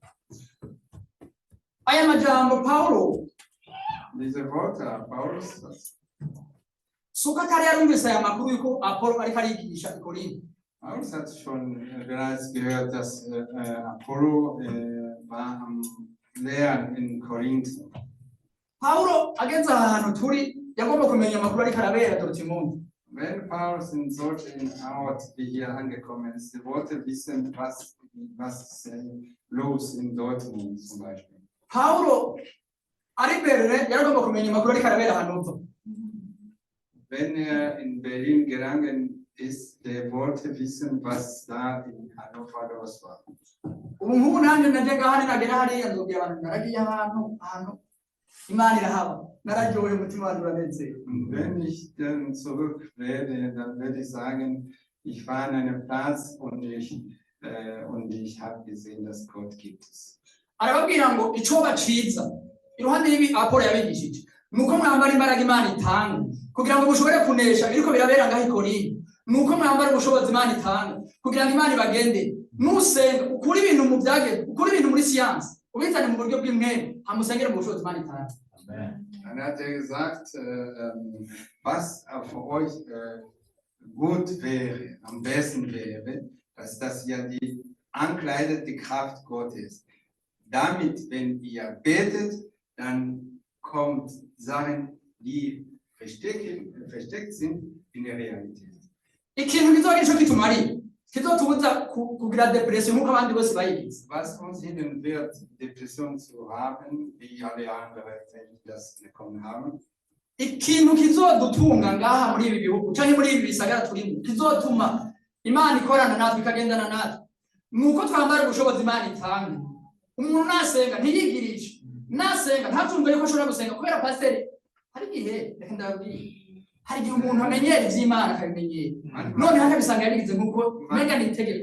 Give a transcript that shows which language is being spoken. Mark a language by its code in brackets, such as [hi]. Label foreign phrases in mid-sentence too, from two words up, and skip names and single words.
[rn] Aya majambo Paulo [de] Diese Worte, Paulus, [rn] suka kari yarumvise aya makuru yuko Apolo ariko arigisha i Korinto. [de] Paulus hat schon bereits gehört, dass Apollo war am Lehren in Korinth. [rn] Paulo ageze ahantu turi yagomba kumenya amakuru ariko arabera Dortmund. [de] Wenn Paulus in solchen Ort wie hier angekommen ist, wollte wissen, was los in Dortmund zum Beispiel. [rn] Paulo ari Berlin yagomba kumenya amakuru ariko arabera Hannover. [de] Wenn in Berlin gegangen ist, der wollte wissen, was da in Hannover los war. [rn] Ubu nk'ubu nanjye naje ngahari nagera hariya nzobwira abantu naragiye ahantu Imana irahaba nararyohewe umutima wanjye uranezerwa. [de] Wenn ich dann zurück werde, dann werde ich sagen, ich war an einem Platz und ich habe gesehen, dass Gott gibt es. [rn] Arababwira ngo icoba ciza iruhande y'ibi Apolo yabigishije nuko mwambara imbaraga Imana itanga kugira ngo mushobore kunesha biriko birabera ngaho i Korinto. Nuko mwambara ubushobozi Imana itanga kugira ngo Imana ibagende nusenga ukuri ibintu mu byageze ukuri ibintu muri siyansi ubizane mu buryo bw'imwere hamusengere mu bushobozi Imana itanga. [de] Dann hat gesagt, was für euch gut wäre, am besten wäre, dass das ja die ankleidete Kraft Gottes. Damit, wenn ihr betet, dann kommt Sachen, die versteckt sind, in der Realität. [rn] Ikintu kizogira ico kitumariye kizotubuza kugira depression nk'uko abandi bose bayigize. [de] Was uns hindern wird, Depression zu haben, wie alle anderen das bekommen haben. [rn] Ikintu kizodutunga ngaha muri ibi bihugu canke muri ibi bisagara turimo kizotuma Imana ikorana natwe ikagendana natwe nuko twambara ubushobozi Imana itanga. Umuntu nasenga ntiyigirisha nasenga ntatumve yuko ashobora gusenga kubera pasiteri hari igihe reka ndababwira hari igihe umuntu amenyera ivy'Imana akabimenyera none hakabisanga yabigize nk'uko mega nitegeko.